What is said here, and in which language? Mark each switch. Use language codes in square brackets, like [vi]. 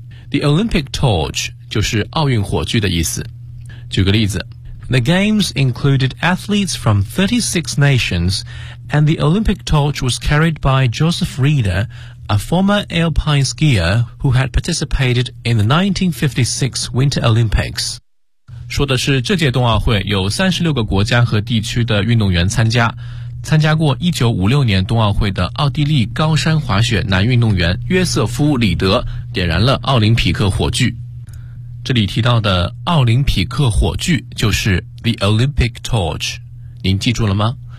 [zh] The Olympic torch 就是奥运火炬的意思。举个例子， [en] The games included athletes from 36 nationsAnd the Olympic torch was carried by Joseph Rieder, a former alpine skier who had participated in the 1956 Winter Olympics. [zh] 说的是这届冬奥会有36个国家和地区的运动员参加过1956年冬奥会的奥地利高山滑雪男运动员约瑟夫·里德点燃了奥林匹克火炬。这里提到的奥林匹克火炬就是 the Olympic torch， 您记住了吗？